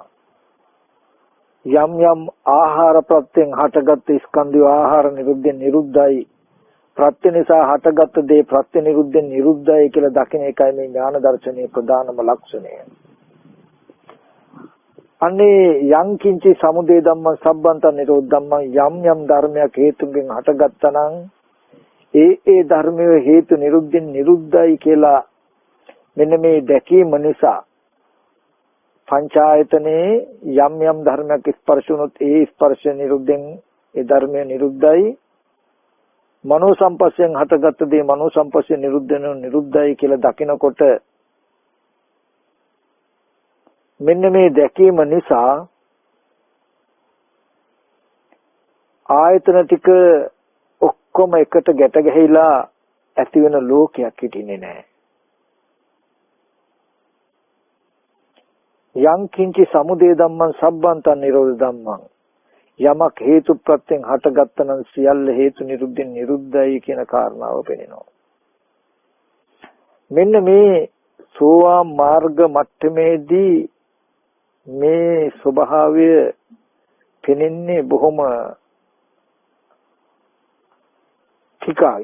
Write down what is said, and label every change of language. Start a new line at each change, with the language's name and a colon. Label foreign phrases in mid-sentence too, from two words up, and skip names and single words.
Sinhala: යම් යම් ආහාර ප්‍රත්‍යයෙන් හටගත් ස්කන්ධය ආහාර නිරුද්ධයෙන් නිරුද්ධයි. ප්‍රත්‍ය නිසා හටගත් දේ ප්‍රත්‍ය නිරුද්ධයෙන් නිරුද්ධයි කියලා දකින එකයි මේ ඥාන දර්ශනයේ ප්‍රධානම ලක්ෂණය. අනේ
Pali: යං කිංචි සමුදය ධම්ම සම්බන්ත නිරෝධ ධම්ම
Sinhala: යම් යම් ධර්මයක් හේතුන්ගෙන් හටගත්තා නම් ඒ ධර්මයේ හේතු නිරුද්ධයෙන් නිරුද්ධයි කියලා මෙන්න මේ දැකීම නිසා පංචායතනේ යම් යම් ධර්මයක් ස්පර්ශ වුණොත් ඒ ස්පර්ශ නිරුද්ධයෙන් ඒ ධර්මය නිරුද්ධයි. මනෝ සම්පස්යෙන් හටගත් දේ මනෝ සම්පස්යෙන් නිරුද්ධයි කියලා දකිනකොට මෙන්න මේ දැකීම නිසා ආයතන ටික ඔක්කොම එකට ගැට ගැහිලා ඇති වෙන ලෝකයක් හිටින්නේ නැහැ.
Pali: යං කිංචි සමුදය ධම්මං සම්බන්තං නිරෝධ ධම්මං
Sinhala: යමක් හේතු ප්‍රත්‍යයෙන් හටගත්ත නම් සියල්ල හේතු නිරුද්ධෙන් නිරුද්ධයි කියන කාරණාව පෙනෙනවා. මෙන්න මේ සෝවාන් මාර්ග මට්ටමේදී මේ ස්වභාවය පෙනෙන්නේ බොහොම ටිකයි.